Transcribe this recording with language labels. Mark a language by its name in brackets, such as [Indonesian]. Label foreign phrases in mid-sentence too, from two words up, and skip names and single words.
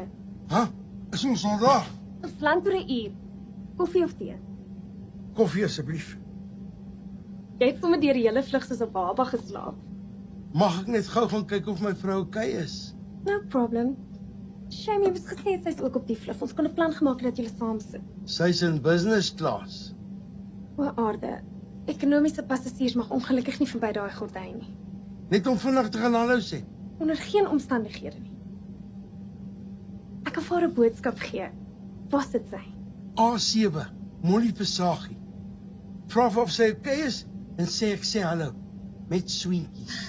[Afrikaans] Is ons al daar? Ons land oor 'n uur. Koffie of thee? Koffie asseblief. Jy het sommer deur die hele vlug soos 'n baba geslaap. Mag ek net gou gaan kyk of my vrou okay is? [English] No problem. [Afrikaans] Shame, jy het gesê sy's ook op die vlug. Ons kon 'n plan gemaak het dat julle saam sit. Sy's in [English] business class. [Afrikaans] O aarde. Ekonomiese passasiers mag ongelukkig nie verby daai gordyn nie. Net om vinnig te gaan hallo sê. Onder geen omstandighede nie. Ek kan vir haar 'n boodskap gee. Waar sit sy? A7, Molly Visagie. Vra of sy okay is en sê ek sê hallo met swinkies.